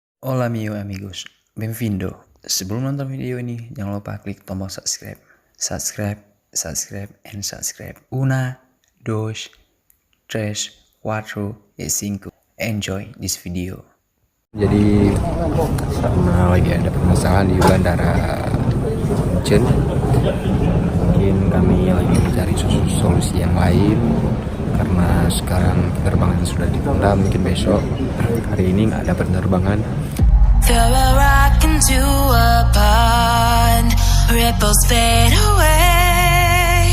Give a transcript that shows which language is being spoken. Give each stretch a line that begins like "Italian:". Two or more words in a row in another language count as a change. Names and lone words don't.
Spanish: Hola amigos, benvindo.
Indonesian: Sebelum nonton video ini, jangan lupa klik tombol subscribe.
English: Subscribe, and subscribe.
Spanish: Una, dos, tres, cuatro, y cinco.
English: Enjoy this video.
Indonesian: Jadi karena lagi ada permasalahan di bandara Incheon, mungkin kami lagi mencari solusi yang lain karena sekarang penerbangan sudah ditunda. Mungkin besok, hari ini nggak ada penerbangan.
English: Throw a rock into a pond, ripples fade away.